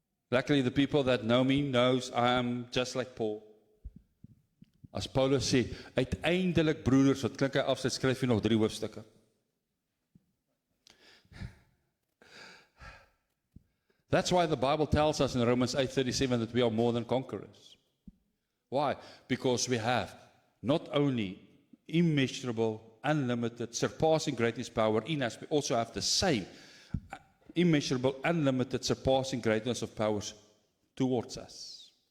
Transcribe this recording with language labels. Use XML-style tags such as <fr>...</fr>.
<en>Luckily, the people that know me knows I am just like Paul.</en> <af>As Paulus sê, uiteindelik broeders, wat klink hy af, sy skryf hier nog 3 hoofstukke.</af> <en>That's why the Bible tells us in Romans 8:37 that we are more than conquerors. Why? Because we have not only immeasurable, unlimited, surpassing greatness power in us, we also have the same immeasurable, unlimited, surpassing greatness of powers towards us.</en>